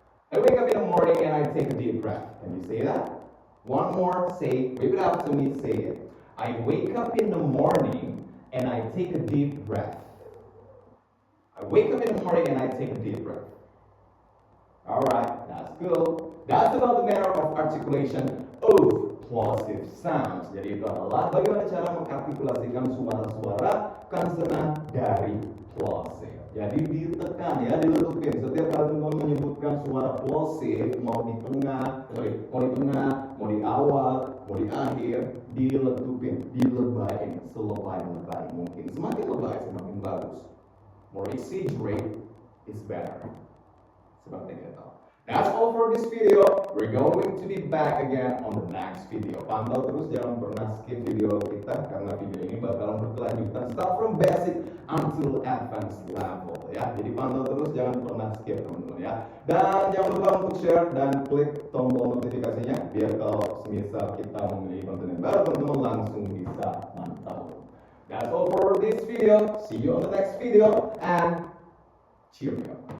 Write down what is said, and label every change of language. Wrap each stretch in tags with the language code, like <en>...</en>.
<en>I wake up in the morning and I take a deep breath. Can you say that? One more, say, repeat after me, say it. I wake up in the morning and I take a deep breath. I wake up in the morning and I take a deep breath. Alright, that's good. That's about the manner of articulation of plosive sounds.</en> <id>Jadi itu adalah bagaimana cara mengartikulasikan suara-suara konsonan dari plosive. Jadi ditekan ya, diletupin. Setiap kali teman menyebutkan suara plosive, mau di tengah, mau di awal, mau di akhir, diletupin, dilebayin, selebay-lebay mungkin. Semakin lebay, semakin bagus.</id> <en>More exaggerate is better.</en> <id>Seperti itu.</id> <en>That's all for this video. We're going to be back again on the next video.</en> <id>Pantau terus, jangan pernah skip video kita karena video ini bakalan berkelanjutan</id> <en>start from basic until advanced level</en> <id>ya. Jadi pantau terus, jangan pernah skip teman-teman ya. Dan jangan lupa untuk share dan klik tombol notifikasinya biar kalau semisal kita memiliki konten yang baru teman-teman langsung bisa mantau.</id> <en>That's all for this video. See you on the next video and cheerio.</en>